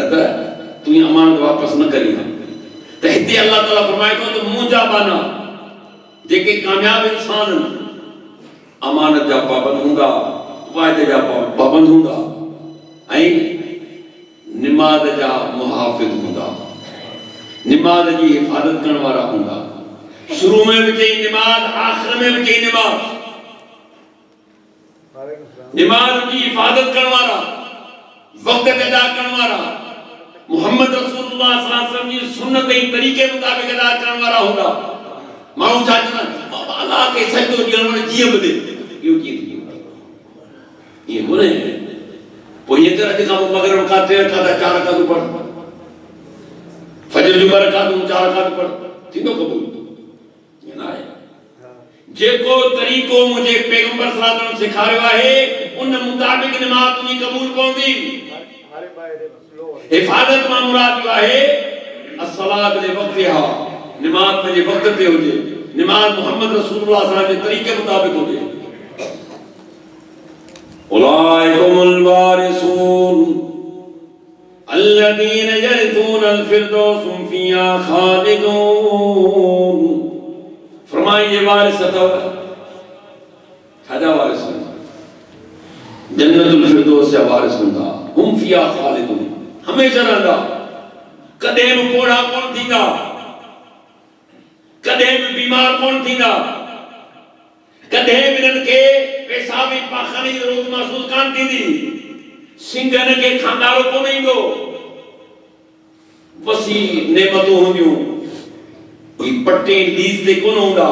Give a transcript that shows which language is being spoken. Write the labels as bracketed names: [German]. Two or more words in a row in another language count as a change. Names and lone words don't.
[Sindhi] त तूं अमानत वापसि न करी हा त हिते अल्लाह ताला फरमाए थो त मुंहिंजा बाना जेके कामयाब इंसान अमानत जा पाबंद हूंदा वाइदे जा पाबंद हूंदा ऐं निमाज़ जा मुहाफ़िज़ हूंदा निमाज़ जी हिफ़ाज़त करण वारा हूंदा शुरू में भी चई निमाज़ आखिर में भी चई निमाज़ [Hindi] निमाज़ की हिफाजत करने वाला [Sindhi] वक्त ते अदा करण वारा मोहम्मद रसूलुल्लाह [Arabic] صلى الله عليه وسلم [Sindhi] जी सुन्नत ऐं तरीक़े मुताबिक़ अदा करण वारा हूंदा। माण्हू छा चवंदा अल्लाह खे सजदो ॾियण वारो जीअं बि ॾे, इहो कीअं थी वेंदो? ईअं कोन्हे। पोइ हीअं कर अॼु खां पोइ मगरिब खां 3 रकात 4 रकात पढ़, फजर जो 2 रकात 4 रकात पढ़, थींदो क़बूल? ईअं न आहे। जेको तरीक़ो मुंहिंजे पैगंबर [Arabic] صلى الله عليه وسلم [Sindhi] सेखारियो आहे उन मुताबिक़ निमाज़ तुंहिंजी क़बूल पवंदी। हिफ़ाज़त मां मुराद इहो आहे [Arabic] الصلاة لوقتها, [Sindhi] निमाज़ पंहिंजे वक़्त ते हुजे, निमाज़ मोहम्मद रसूलुल्लाह [Arabic] صلى الله عليه وسلم [Sindhi] जे तरीक़े मुताबिक़ हुजे। [Arabic] أولئك هم الوارثون الذين يرثون الفردوس هم فيها خالدون. [Sindhi] फरमाए ये वारिस अथव, छाजा वारिस? जन्नतुल फ़िरदौस जा वारिस हूंदा। [Arabic] هم فيها خالدون, [Sindhi] हमेशा रहंदा, कॾहिं बि पोड़ा कोन थींदा, कॾहिं बि बीमार कोन थींदा, कॾहिं बि इन्हनि खे पेशाबी पाख़ाने जी ज़रूरत महसूस कान थींदी, सिंगन खे खांगारो कोन ईंदो, वसी नेमतूं हूंदियूं, कोई पटे लीज ते कोन हूंदा।